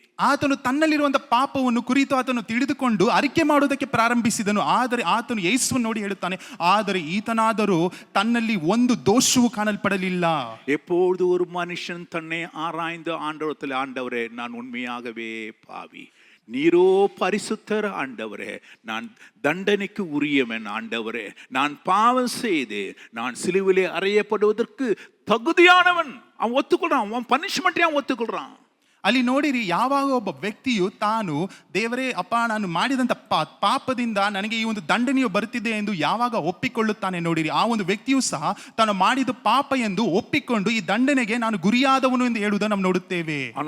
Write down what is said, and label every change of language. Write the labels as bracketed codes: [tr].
[kn] ಆತನು ತನ್ನಲ್ಲಿರುವಂತಹ ಪಾಪವನ್ನು ಕುರಿತು ಆತನು ತಿಳಿದುಕೊಂಡು ಅರಿಕೆ ಮಾಡುವುದಕ್ಕೆ ಪ್ರಾರಂಭಿಸಿದನು. ಆದರೆ ಆತನು ಯೇಸುವನ್ನು ನೋಡಿ ಹೇಳುತ್ತಾನೆ, ಆದರೆ ಈತನಾದರೂ ತನ್ನಲ್ಲಿ ಒಂದು ದೋಷವೂ ಕಾಣಲ್ಪಡಲಿಲ್ಲ. [ta] எப்பொழுது ஒரு மனுஷன் தன்னை ஆராய்ந்து ஆண்டவரத்தில், ஆண்டவரே நான் உண்மையாகவே பாவி, நீரோ பரிசுத்தர் ஆண்டவரே, நான் தண்டனைக்கு உரியவன் ஆண்டவரே, நான் பாவம் செய்து நான் சிலுவிலே அறையப்படுவதற்கு தகுதியானவன். அவன் ஒத்துக்கொள்றான், அவன் பனிஷ்மெண்ட்டை அவன் ஒத்துக்கொள்றான். [kn] ಅಲ್ಲಿ ನೋಡಿರಿ, ಯಾವಾಗ ಒಬ್ಬ ವ್ಯಕ್ತಿಯು ತಾನು ದೇವರೇ ಅಪ್ಪ ನಾನು ಮಾಡಿದಂತ ಪಾಪದಿಂದ ನನಗೆ ಈ ಒಂದು ದಂಡನೆಯು ಬರುತ್ತಿದೆ ಎಂದು ಯಾವಾಗ ಒಪ್ಪಿಕೊಳ್ಳುತ್ತಾನೆ ನೋಡಿರಿ, ಆ ಒಂದು ವ್ಯಕ್ತಿಯು ಸಹ ತಾನು ಮಾಡಿದ ಪಾಪ ಎಂದು ಒಪ್ಪಿಕೊಂಡು ಈ ದಂಡನೆಗೆ ನಾನು ಗುರಿಯಾದವನು ಎಂದು ಹೇಳುವುದನ್ನು ನಾವು ನೋಡುತ್ತೇವೆ.